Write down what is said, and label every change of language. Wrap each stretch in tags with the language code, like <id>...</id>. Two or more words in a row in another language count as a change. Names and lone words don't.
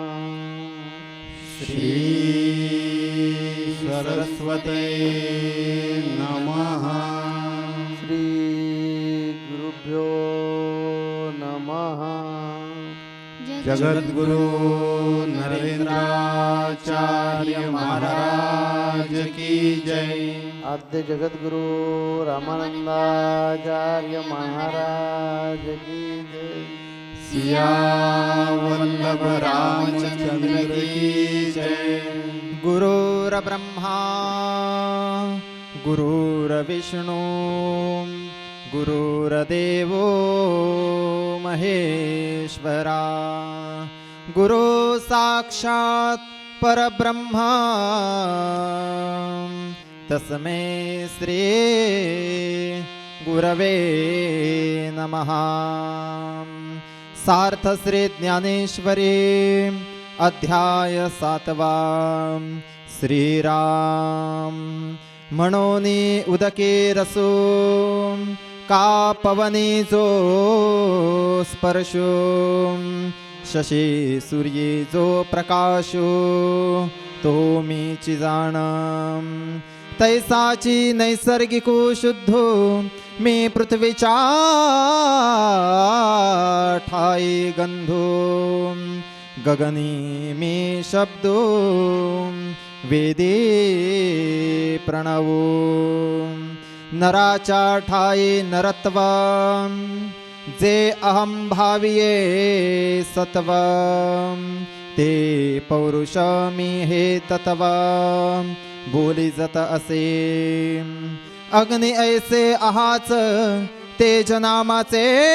<sa>श्री सरस्वते नमः। श्री गुरुभ्यो नमः।</sa> <hi>जगद्गुरु नरेंद्राचार्य महाराज की जय। आद्य जगद्गुरु रामानंदाचार्य महाराज की जय। सिया वल्लभ रामचंद्र की जय।</hi> <sa>गुरुर्ब्रह्मा गुरुर्विष्णु गुरुर्देवो महेश्वरा गुरु साक्षात् परब्रह्मा तस्मै श्री गुरवे नमः।</sa> <mr>सार्थ श्री ज्ञानेश्वरी अध्याय 7वा। श्रीराम म्हणोनी उदके रसो का पवनी जो स्पर्शो शशी सूर्ये जो प्रकाशो तो मीची जाण तैसाची नैसर्गिको शुद्धो मी पृथ्वीचा ठाई गंधो गगनी मी शब्दो वेदे प्रणवो नराचा ठाई नरत्व जे अहम भाविये सत्व ते पौरुष मी हे तत्व बोली जत असे अग्नि ऐसे आहाच तेज नामाचे</mr>